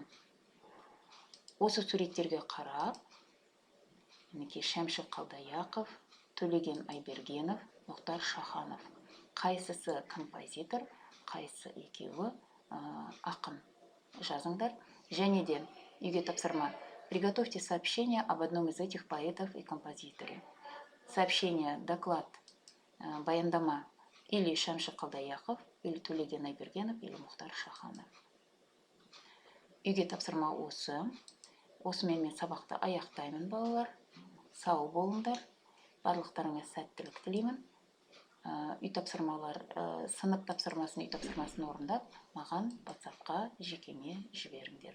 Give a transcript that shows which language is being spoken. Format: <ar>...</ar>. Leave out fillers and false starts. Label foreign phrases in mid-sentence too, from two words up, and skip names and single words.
<kk>Осы суреттерге қарап, Шәмші Қалдаяқов, Төлеген Айбергенов, Мұхтар Шаханов. Қайсысы композитор, қайсысы екеуі ақын. Жазыңдар. Және де үйге тапсырма.</kk> <ru>Приготовьте сообщение об одном из этих поэтов и композиторе. Сообщение, доклад,</ru> <kk>баяндама или Шәмші Қалдаяқов, или Төлеген Айбергенов, или Мұхтар Шаханов. Үйге тапсырма осы. Осымен мен сабақты аяқтаймын, балалар. Сау болыңдар. Барлықтарыңа сәттілік тілеймін. Үй тапсырмалар, сынып тапсырмасын, үй тапсырмасын орындап, маған WhatsApp-қа жекеме жіберіңдер.</kk>